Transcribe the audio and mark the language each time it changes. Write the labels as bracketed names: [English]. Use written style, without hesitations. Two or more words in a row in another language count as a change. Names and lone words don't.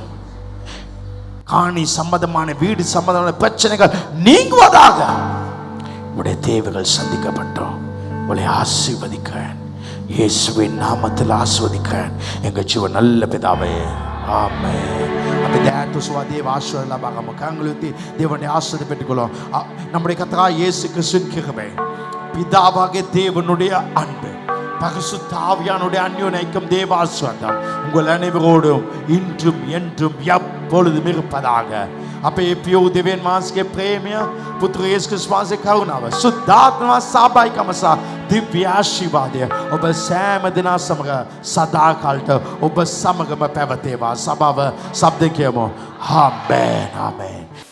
[Tamil] காணி சம்பந்தமான வீடு சம்பந்தமான பிரச்சனைகள் நீங்குவதாக. உடைய தேவைகள் சந்திக்கப்பட்டோம். உங்களை ஆசீர்வதிக்கிறேன். இயேசுவின் நாமத்தில் ஆசீர்வதிக்கிறேன். எங்கள் ஜீவன் நல்ல பிதாவே, ஆமென். [Sinhala] අපි දැන් තුසුවා දේව ආශිර්වාද ලබා ගමු. කංගලුති දේවනේ ආශිර්වාද பெற்றுக்கொள்ளும். [Tamil] நம்முடைய கர்த்தராகிய இயேசு கிறிஸ்துவின் கிருபை, பிதாவாகிய தேவனுடைய அன்பு, பரிசுத்த ஆவியானுடைய அந்யோன்ய ஐக்கியம், தேவ ஆசீர்வாதம் உங்கள் அனைவரோடும் இன்றும் என்றும் எப்பொழுதும் இருப்பதாக. [Sinhala] අපේ පියෝ දෙවියන් වහන්සේගේ ප්‍රේමය, පුත්‍ර යේසුස් ක්‍රිස්තුස් වහන්සේගේ කරුණාව, සුද්ධාත්ම සහභාගීකම සහ දිව්‍ය ආශිර්වාදය ඔබ සෑම දෙනා සමග සදාකාලට ඔබ සමගම පැවතේවා. සභාව ශබ්ද කියමු. ආමේන් ආමේන්.